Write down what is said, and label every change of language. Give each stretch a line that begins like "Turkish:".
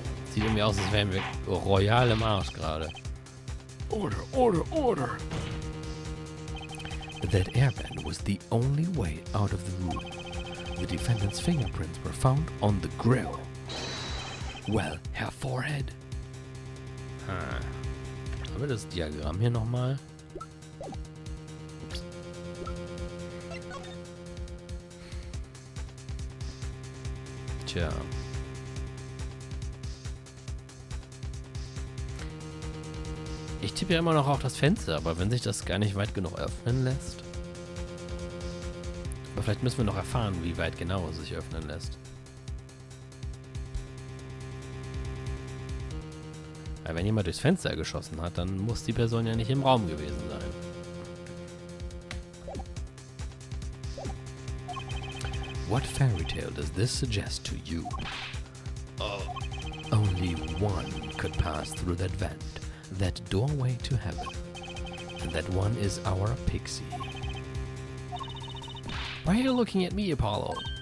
German: Sieht irgendwie aus, als wären wir royal im Arsch gerade.
English: Order, order, order! That air vent was the only way out of the room. The defendant's fingerprints were found on the grill. Well, Herr Forehead.
German: Haben wir das Diagramm hier nochmal? Ups. Tja. Ich tippe ja immer noch auf das Fenster, aber wenn sich das gar nicht weit genug öffnen lässt. Aber vielleicht müssen wir noch erfahren, wie weit genau es sich öffnen lässt. Weil wenn jemand durchs Fenster geschossen hat, dann muss die Person ja nicht im Raum gewesen sein.
English: What fairy tale does this suggest to you? Oh, only one could pass through that vent. That doorway to heaven. And that one is our pixie. Why are you looking at me, Apollo?